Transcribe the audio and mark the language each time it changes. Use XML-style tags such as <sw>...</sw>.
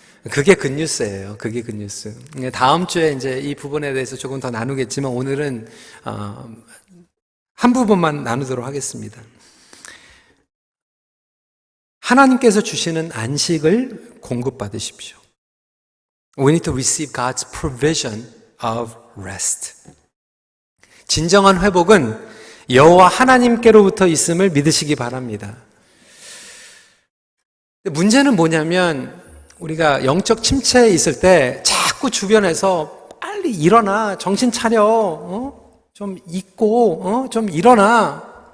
<ko>그게 굿뉴스예요. 그게 굿뉴스. 다음 주에 이제 이 부분에 대해서 조금 더 나누겠지만 오늘은 한 부분만 나누도록 하겠습니다. 하나님께서 주시는 안식을 공급받으십시오.</ko> <en>We need to receive God's provision of rest.</en> <ko>진정한 회복은 여호와 하나님께로부터 있음을 믿으시기 바랍니다. 문제는 뭐냐면 우리가 영적 침체에 있을 때 자꾸 주변에서 빨리 일어나, 정신 차려, 좀 잊고, 좀 일어나.</ko>